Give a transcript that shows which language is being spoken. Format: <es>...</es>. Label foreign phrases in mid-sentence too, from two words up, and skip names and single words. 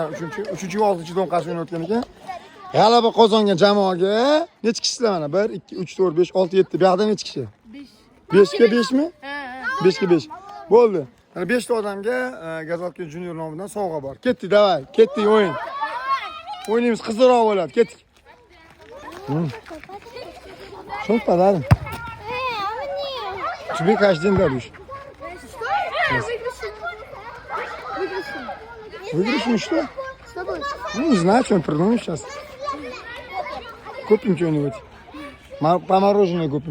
<uz>3-chi va 6-dom qarshi o'ynayotgan ekan. G'alaba qozongan jamoaga necha kishilar mana? 1 2 3 4 5 6 7. Bu yoqda necha kishi? 5 ga 5 mi? 5 ga 5. Bo'ldi. Mana 5 ta odamga Gazalkin Junior nomidan sovg'a bor. Ketdik, davay. Ketdik o'yin. O'yinimiz qizilroq bo'ladi. Ketdik.</uz> <ru>Что подарок? Тебе каждый день даришь. Выигрышем что? Ну, не знаю, что он придумал сейчас. Купим что-нибудь. По мороженое купим.</ru>